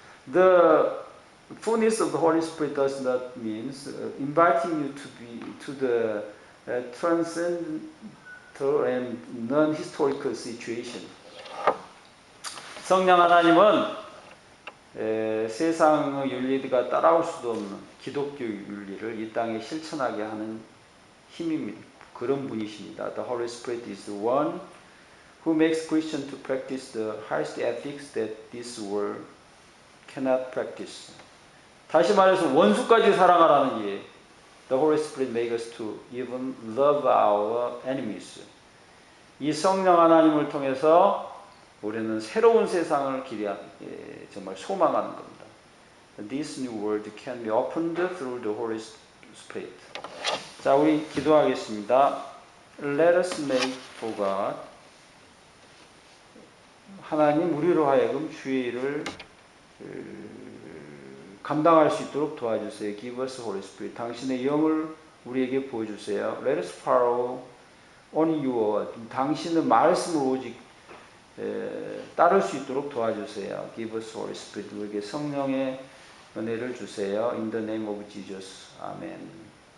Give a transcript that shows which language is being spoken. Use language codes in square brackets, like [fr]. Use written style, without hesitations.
[en] The fullness of the Holy Spirit does not mean inviting you to the transcendental and non-historical situation. [ko] 성령 하나님은 세상의 윤리가 따라올 수도 없는 기독교 윤리를 이 땅에 실천하게 하는 힘입니다. 그런 분이십니다. [en] The Holy Spirit is the one who makes Christians to practice the highest ethics that this world cannot practice. [ko] 다시 말해서 원수까지 사랑하라는 예. [en] The Holy Spirit makes us to even love our enemies. [ko] 이 성령 하나님을 통해서 우리는 새로운 세상을 정말 소망하는 겁니다. [en] This new world can be opened through the Holy Spirit. [ko] 자, 우리 기도하겠습니다. [en] Let us make for God. [ko] 하나님 우리로 하여금 주의 일을 감당할 수 있도록 도와주세요. [en] Give us Holy Spirit. [ko] 당신의 영을 우리에게 보여주세요. [en] Let us follow only your word. [ko] 당신의 말씀을 오직 따를 수 있도록 도와주세요. [en] Give us Holy Spirit. [ko] 우리에게 성령의 은혜를 주세요. [en] In the name of Jesus. 아멘.